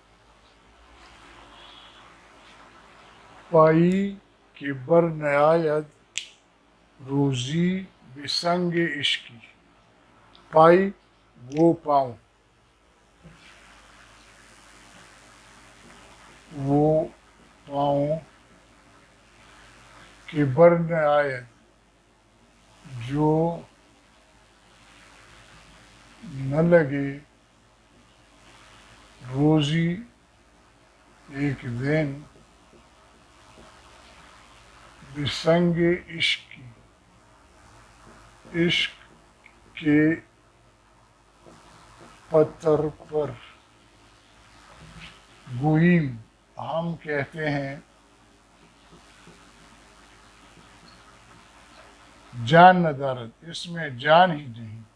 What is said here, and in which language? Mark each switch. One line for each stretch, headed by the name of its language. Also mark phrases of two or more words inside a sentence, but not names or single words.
Persian: پائی کہ بر نیاید روزی بسنگ عشقی،
Urdu: پائی وہ پاؤں، وہ پاؤں
Persian: کہ بر نیاید
Urdu: جو نہ لگے روزی ایک دن
Persian: بسنگ عشق
Urdu: کی، عشق کے پتھر پر، گوئیم ہم کہتے ہیں
Persian: جان ندارت،
Urdu: اس میں جان ہی نہیں۔